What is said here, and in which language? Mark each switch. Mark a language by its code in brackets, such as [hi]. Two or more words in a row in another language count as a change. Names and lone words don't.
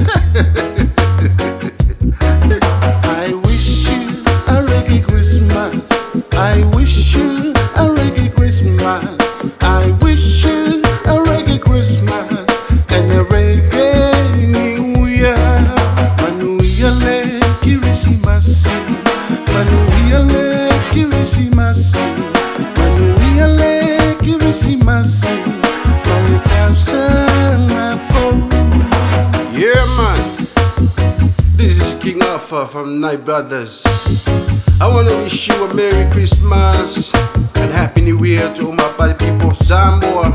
[en] I wish you a reggae Christmas. I wish you a reggae Christmas. I wish you a reggae Christmas and a reggae New Year. [sm] Manuia Christmas. Manuia Christmas. Manuia Christmas. [en] Yeah, man. This is King Alpha from Night Brothers. I want to wish you a Merry Christmas and Happy New Year to all my body people of Samoa.